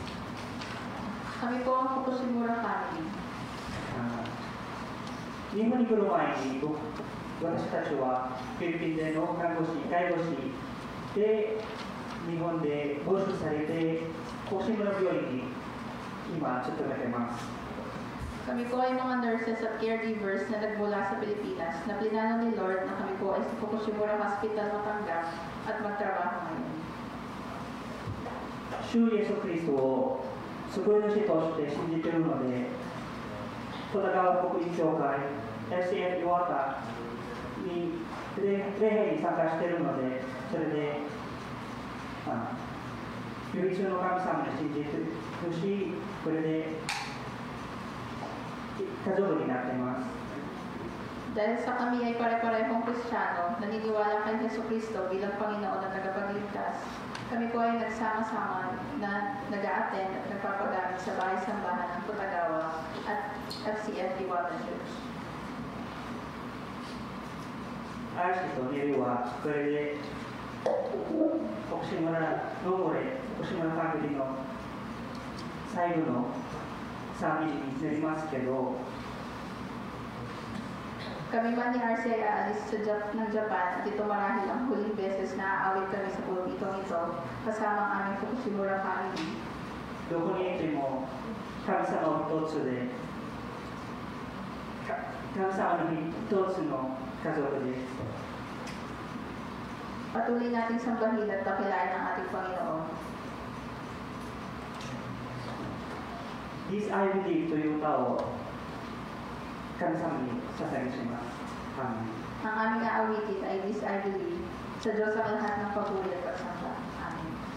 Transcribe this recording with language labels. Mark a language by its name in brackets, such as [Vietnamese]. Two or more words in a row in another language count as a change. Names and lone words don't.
[Filipino] kami po ang Fukushimura family. [Japanese] 日本に来る前に私たちはフィリピンでの看護師、介護士で日本で募集されて福島病院に今ちょっと出てます。 [Filipino] Kami po ay mga nurses at caregivers na nagmula sa Pilipinas na plinano ni Lord na kami po ay sa Fukushimura Hospital matanggap at magtrabaho ngayon. [Japanese] 主イエス・キリストを救い主として信じているので、戸田川福音教会 FCF 岩田に礼拝に参加しているので、それで唯一の神様に信じているし、これで家族になっています。 [Filipino] Dahil sa kami ay pare-parehong Kristiyano, naniniwala kay Jesucristo bilang Panginoon at tagapagligtas, kami po ay nagsama-sama na nag-a-attend at nagpapagamit sa bahay-sambahan ng Putagawa at FCF Iwata Church. [Japanese] アーシとネルはこれで福島のモレ、福島のファミリーの最後のサービスになりますけど、 [Filipino] Kami man ni RC ay aalis ng Japan at ito marahil ang huling beses na aawit kami sa pulpitong ito kasama ang aming Fukushimura family. [Japanese] どこにいても神様一つで、神様の一つの家族です。 [Filipino] Patuloy natin sambahin at pakilain ang ating Panginoon. [Japanese] This I believe という歌を神様に捧げします。 [Filipino] Ang aming aawitin ay This I Believe sa Diyos ang lahat ng pagpuri at pagsamba. Amen.